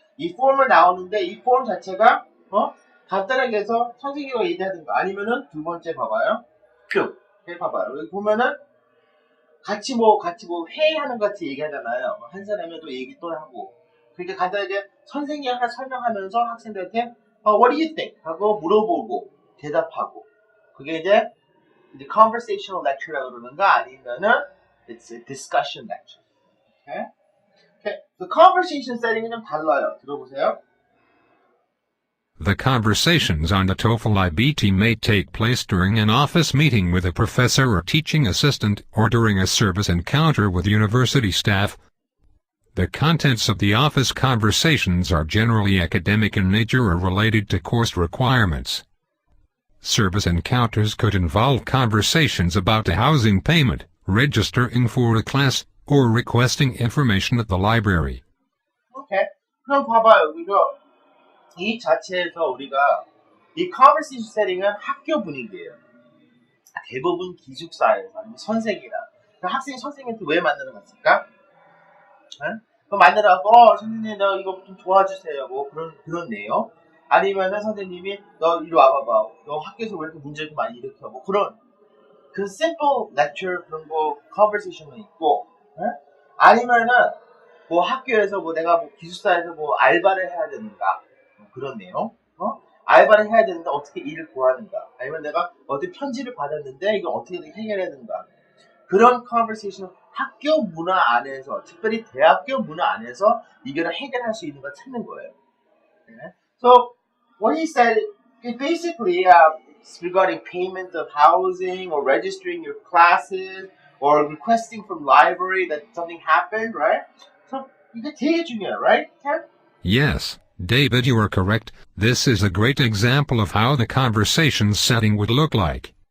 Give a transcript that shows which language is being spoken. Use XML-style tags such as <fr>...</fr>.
<ko>이 폼을 나오는데 이 폼 자체가 간단하게 해서 선생님과 얘기하든가 아니면은 두 번째 봐봐요. 쭉. 이렇게 봐봐요. 여기 보면은 같이 회의하는 것 같이 얘기하잖아요. 한 사람이 또 얘기 또 하고. 그러니까 간단하게 선생님이 하나 설명하면서 학생들한테</ko> <en>What do you think?</en> <ko>하고 물어보고 대답하고. 그게 이제 conversational lecture라고 그러는가 아니면은</ko> <en>it's a discussion lecture. Okay? Okay. The conversation setting</en> <ko>은 좀 달라요. 들어보세요.</ko> <en>The conversations on the TOEFL IBT may take place during an office meeting with a professor or teaching assistant or during a service encounter with university staff. The contents of the office conversations are generally academic in nature or related to course requirements. Service encounters could involve conversations about the housing payment, registering for a class, or requesting information at the library.</en> <ko>오케이. 그럼 봐봐요. 이거 이 자체에서 우리가 이 conversation 세팅은 학교 분위기예요. 대부분 기숙사에서 아니면 선생이랑 학생이 선생님한테 왜 만나러 갔을까? 응? 그 만나라고 선생님 너 이거 좀 도와주세요 뭐 그런 내용 아니면은 선생님이 너 이리 와봐봐 너 학교에서 왜 이렇게 문제를 많이 일으켜 뭐 그런 그 simple lecture 그런 거 conversation은 있고 응? 아니면은 뭐 학교에서 뭐 내가 뭐 기숙사에서 뭐 알바를 해야 되는가 뭐 그런 내용 알바를 해야 되는데 어떻게 일을 구하는가 아니면 내가 어디 편지를 받았는데 이걸 어떻게 해결해야 되는가 그런 conversation 학교 문화 안에서 특별히 대학교 문화 안에서 이거를 해결할 수 있는 걸 찾는 거예요.</ko> <en>Okay? So what he said is basically it's regarding payment of housing or registering your classes or requesting from library that something happened, right?</en> <ko>So 이게 되게 중요해요, right, Ken?</ko> <en>Yes, David, you are correct. This is a great example of how the conversation setting would look like.</en>